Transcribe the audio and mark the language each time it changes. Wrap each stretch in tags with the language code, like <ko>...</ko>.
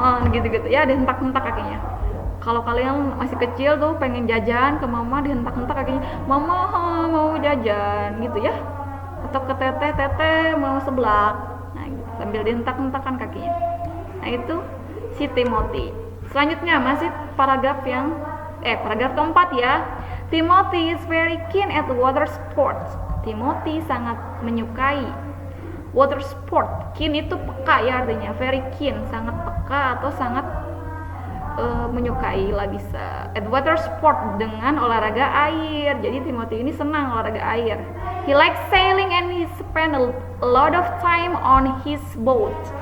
<id>gitu-gitu ya, dihentak-hentak kakinya. Kalau kalian masih kecil tuh pengen jajan ke mama, dihentak-hentak kakinya, mama mau jajan gitu ya, atau ke teteh mau seblak, nah gitu, sambil dihentak-hentakan kakinya. Nah itu si Timothy. Selanjutnya masih paragraf keempat ya.</id> <en>Timothy is very keen at water sports.</en> <id>Timothy sangat menyukai water sport. Keen itu peka ya artinya, very keen, sangat peka atau sangat menyukai lah bisa.</id> <en>At water sport</en> <id>dengan olahraga air. Jadi Timothy ini senang olahraga air.</id> <en>He likes sailing and he spend a lot of time on his boat.</en>